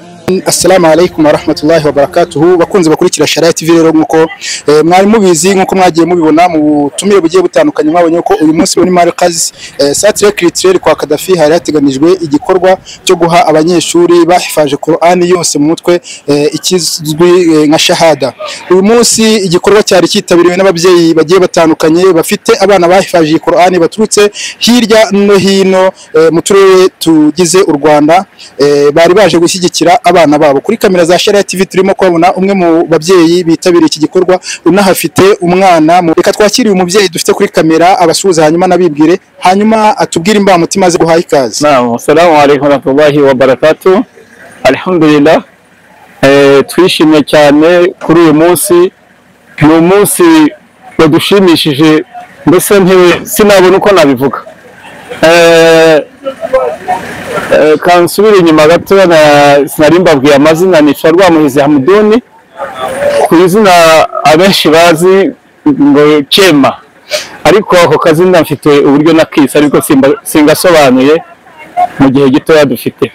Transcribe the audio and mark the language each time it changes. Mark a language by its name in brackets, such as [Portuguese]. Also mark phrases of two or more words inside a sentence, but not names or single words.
[Arabic] السلام عليكم ورحمة الله وبركاته. [Kinyarwanda] Bakunze bakurikira Sharia TV rero nkuko mwari mubizi nkuko mwagiye mubibona mu butumire bugiye butandukanye mwabonye ko uyu munsi muri Markaz Centre Culturel kwa Kadafi hari hateganijwe igikorwa cyo guha abanyeshuri bahifaje Qur'ani yose mu mutwe ikizwi nka shahada. Uyu munsi igikorwa cyari cyitabiriwe n'ababyeyi bagiye batandukanye bafite abana bahifaje Qur'ani baturutse hirya no hino mu turere tugize u Rwanda, bari baje gushyigikira abana babo. Kuri kamera za Sharia TV turimo kubona umwe mu babyeyi bitabiriye iki gikorwa unahafite umwana. Reka twakiriye umubyeyi dufite kuri kamera abasuhuza hanyuma nabibwire hanyuma atubwire imbamutima ze guhaye ikaze. [Arabic] نعم، السلام عليكم ورحمة الله وبركاته. [Kinyarwanda] Alhamdulillah, twishimye cyane kuri uyu munsi. Ni umunsi wadushimishije, mbese sinabona uko nabivuga. Kansubira inyuma gato sinari mbabwiye amazina, ni Rwamuhizi Hamuduni, ku izina abenshi bazi ngo Chema, ariko ako kazina mfite uburyo nakise ariko singasobanuye mu gihe gitoya dufite.